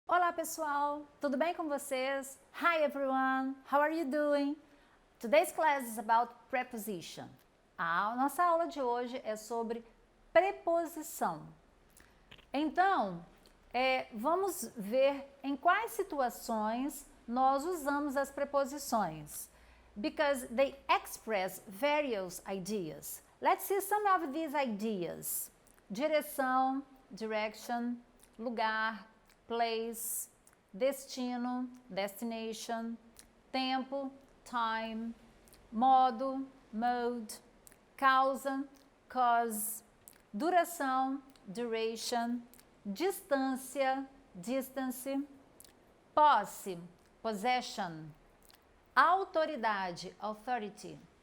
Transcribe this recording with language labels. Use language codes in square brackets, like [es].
[pt] Olá pessoal, tudo bem com vocês? [en] Hi everyone, how are you doing? Today's class is about preposition. [pt] A nossa aula de hoje é sobre preposição. Então, vamos ver em quais situações nós usamos as preposições. [en] Because they express various ideas. Let's see some of these ideas. [pt] Direção, direction, lugar, place, destino, destination, tempo, time, modo, mode, causa, cause, duração, duration, distância, distance, posse, possession, autoridade, authority,